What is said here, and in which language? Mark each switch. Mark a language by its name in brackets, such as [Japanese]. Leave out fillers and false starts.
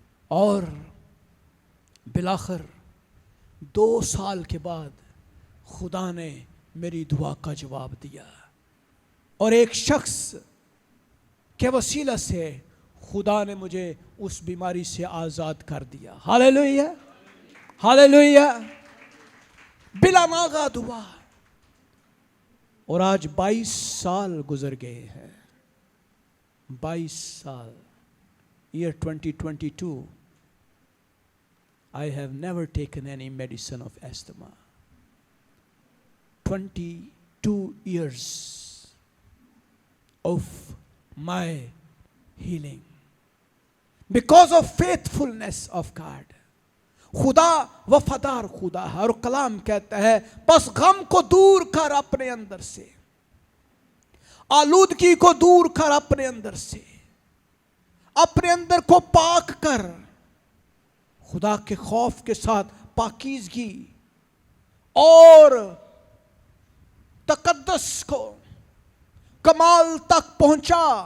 [Hindi] और बिलाखिर 2 साल के बाद खुदा ने मेरी दुआ का जवाब दिया, और एक शख्स के वसीला से खुदा ने मुझे उस बीमारी से आज़ाद कर दिया। Hallelujah, hallelujah. बिला नागाद हुआ और आज 22 साल गुजर गए हैं। [English] 22 साल, year 2022, I have never taken any medicine of asthma. 22 years of my healing because of faithfulness of God. [Hindi] खुदा वफादार खुदा है और कलाम कहता है बस गम को दूर कर अपने अंदर से, आलूदगी को दूर कर अपने अंदर से, अपने अंदर को पाक कर, खुदा के खौफ के साथ पाकीज़गी और तकद्दस को कमाल तक पहुंचा।